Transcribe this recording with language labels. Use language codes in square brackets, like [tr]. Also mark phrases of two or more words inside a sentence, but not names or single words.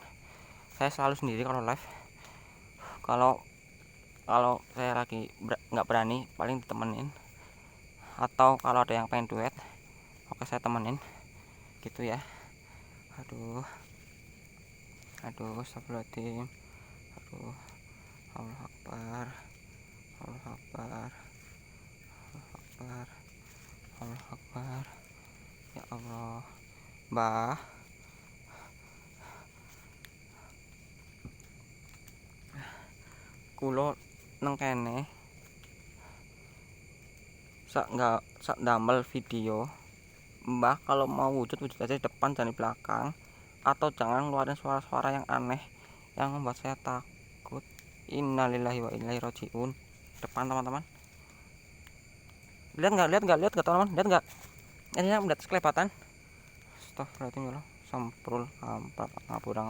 [id] Saya selalu sendiri kalau live. Kalau saya lagi nggak berani, paling ditemenin. Atau kalau ada yang pengen duet, oke saya temenin gitu ya. [ar] Aduh, astagfirullahaladzim. Allahu akbar. Ya Allah. [jv] Mbah, kulo neng kene sak damel video. [id] Mbah kalau mau wujud aja di depan, jangan di belakang, atau jangan ngeluarin suara-suara yang aneh yang membuat saya takut. [ar] Innalillahi wa inna ilaihi rajiun. [id] Depan teman-teman. Lihat nggak teman-teman? Lihat nggak? Ini yang melihat kelebatan. [ar] Astagfirullahaladzim, ya Allah. Samprul ngapura.